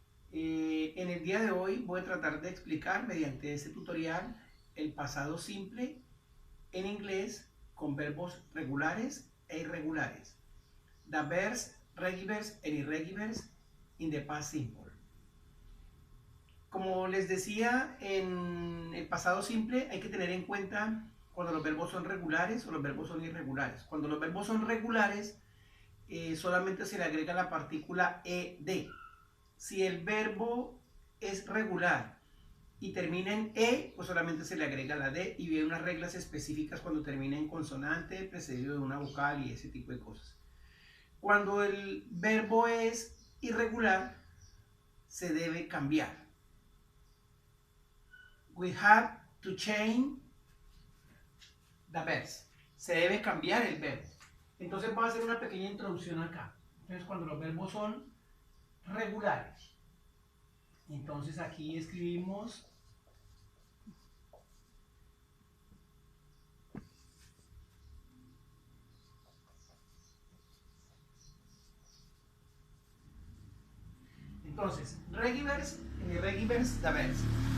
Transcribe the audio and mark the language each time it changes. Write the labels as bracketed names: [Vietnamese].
[Spanish] En el día de hoy voy a tratar de explicar mediante este tutorial el pasado simple en inglés con verbos regulares e irregulares. [English] The verbs regulars and irregulars in the past simple. [Spanish] Como les decía, en el pasado simple hay que tener en cuenta cuando los verbos son regulares o los verbos son irregulares. Cuando los verbos son regulares, solamente se le agrega la partícula ed. Si el verbo es regular y termina en e, pues solamente se le agrega la d, y viene unas reglas específicas cuando termina en consonante, precedido de una vocal y ese tipo de cosas. Cuando el verbo es irregular, se debe cambiar. [English] We have to change the verbs. [Spanish] Se debe cambiar el verbo. Entonces voy a hacer una pequeña introducción acá. Entonces cuando los verbos son regulares, entonces aquí escribimos [English] regulars and irregulars the verbs.